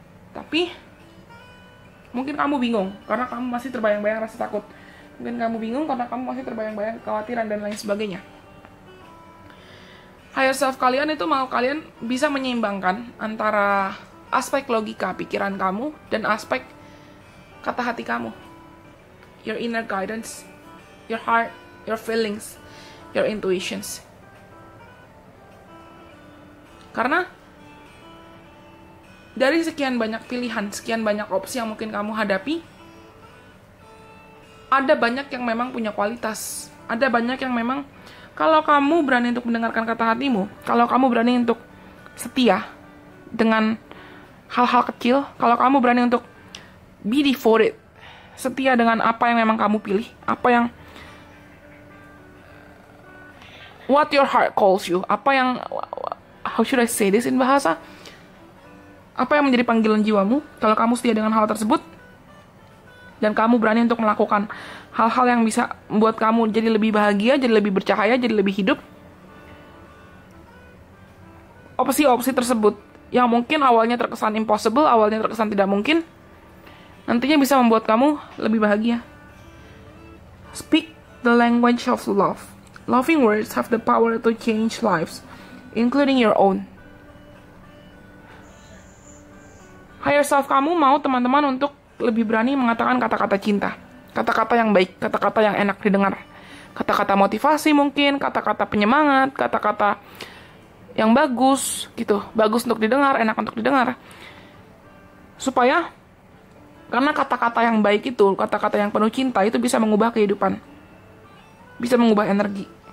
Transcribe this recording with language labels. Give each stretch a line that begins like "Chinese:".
Indonesian: Tapi mungkin kamu bingung karena kamu masih terbayang-bayang rasa takut. Mungkin kamu bingung karena kamu masih terbayang-bayang kekhawatiran dan lain sebagainya. Higher self kalian itu mau kalian bisa menyeimbangkan antara aspek logika pikiran kamu dan aspek kata hati kamu.
English: Your inner guidance, your heart, your feelings, your intuitions.
Indonesian: Karena dari sekian banyak pilihan, sekian banyak opsi yang mungkin kamu hadapi, ada banyak yang memang punya kualitas. Ada banyak yang memang, kalau kamu berani untuk mendengarkan kata hatimu, kalau kamu berani untuk setia dengan hal-hal kecil, kalau kamu berani untuk be devoted, setia dengan apa yang memang kamu pilih, apa yang
English: what your heart calls you.
Indonesian: Apa yang,
English: how should I say this in bahasa?
Indonesian: Apa yang menjadi panggilan jiwamu? Kalau kamu setia dengan hal tersebut, dan kamu berani untuk melakukan hal-hal yang bisa membuat kamu jadi lebih bahagia, jadi lebih bercahaya, jadi lebih hidup, opsi-opsi tersebut yang mungkin awalnya terkesan impossible, awalnya terkesan tidak mungkin, nantinya bisa membuat kamu lebih bahagia.
English: Speak the language of love. Loving words have the power to change lives, including your own.
Indonesian: Higher self kamu mau teman-teman untuk lebih berani mengatakan kata-kata cinta. Kata-kata yang baik, kata-kata yang enak didengar. Kata-kata motivasi mungkin, kata-kata penyemangat, kata-kata yang bagus, gitu. Bagus untuk didengar, enak untuk didengar. Supaya, karena kata-kata yang baik itu, kata-kata yang penuh cinta itu bisa mengubah kehidupan. Bisa mengubah energi.